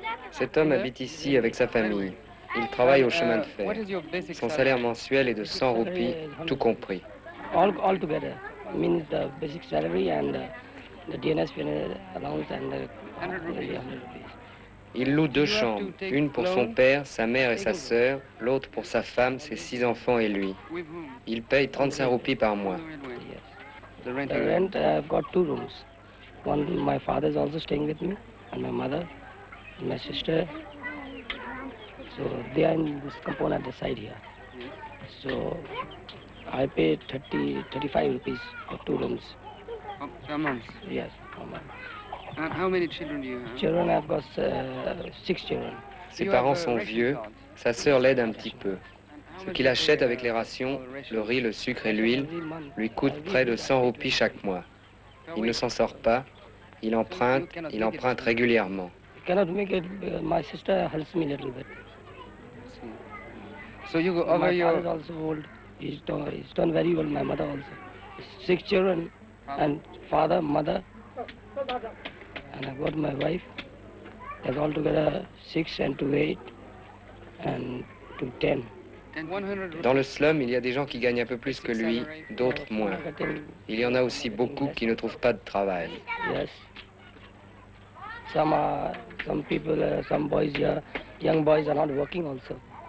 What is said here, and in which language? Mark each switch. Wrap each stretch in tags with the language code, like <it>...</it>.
<fr>Cet homme habite ici avec sa famille. Il travaille au chemin de fer. Son salaire mensuel est de 100 roupies, tout compris.</fr> <en>All together means the basic salary and the DNS allowance and the 100 rupees.</en> <fr>Il loue 2 chambres, une pour son père, sa mère et sa sœur, l'autre pour sa femme, ses 6 enfants et lui. Il paye 35 roupies par mois.</fr> <en>The rent, I've got 2 rooms. One, my father is also staying with me, and my mother, and my sister. So they are in this compound at the side here. So I pay 35 rupees for 2 rooms. Per month? Yes, per month. And how many children do you have? Children, I've got 6 children.</en> <fr>Ses parents sont vieux, sa sœur l'aide un petit peu. Ce qu'il achète avec les rations, le riz, le sucre et l'huile, lui coûte près de 100 roupies chaque mois. Il ne s'en sort pas, il emprunte régulièrement.</fr> <en>Cannot make it, my sister helps me a little bit. So you go My over father your... is also old. He's done very well, my mother also. 6 children, and father, mother, and I've got my wife. That's altogether 6 and 2, 8, and 2, 10.</en> <fr>Dans le slum, il y a des gens qui gagnent un peu plus que lui, d'autres moins. Il y en a aussi beaucoup qui ne trouvent pas de travail.</fr> <en>Yes. Some people, some boys here, young boys are not working also.</en>